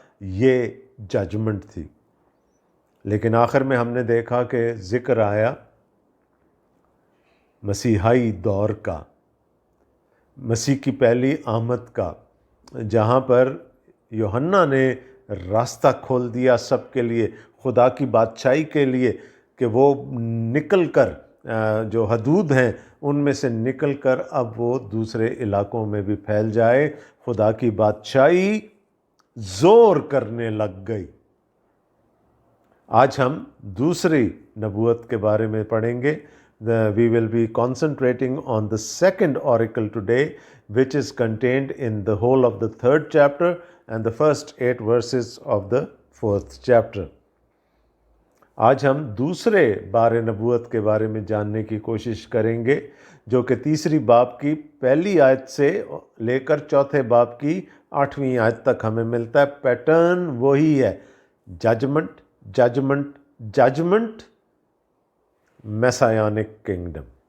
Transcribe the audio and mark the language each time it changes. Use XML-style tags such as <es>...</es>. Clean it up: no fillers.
<hi>ये जजमेंट थी। लेकिन आखिर में हमने देखा कि ज़िक्र आया मसीहाई दौर का, मसीह की पहली आमद का, जहाँ पर यूहन्ना ने रास्ता खोल दिया सबके लिए, खुदा की बादशाही के लिए, कि वो निकल कर जो हदूद हैं उनमें से निकल कर अब वो दूसरे इलाकों में भी फैल जाए। खुदा की बादशाही ज़ोर करने लग गई। आज हम दूसरी नबूवत के बारे में पढ़ेंगे।</hi> <en>We will be concentrating on the second oracle today, which is contained in the whole of the 3rd chapter and the first 8 verses of the 4th chapter.</en> <hi>आज हम दूसरे बारे नबूवत के बारे में जानने की कोशिश करेंगे जो कि 3री बाब की पहली आयत से लेकर 4थे बाब की 8वीं आयत तक हमें मिलता है। पैटर्न वही है, जजमेंट, जजमेंट, जजमेंट, मैसायानिक किंगडम।</hi>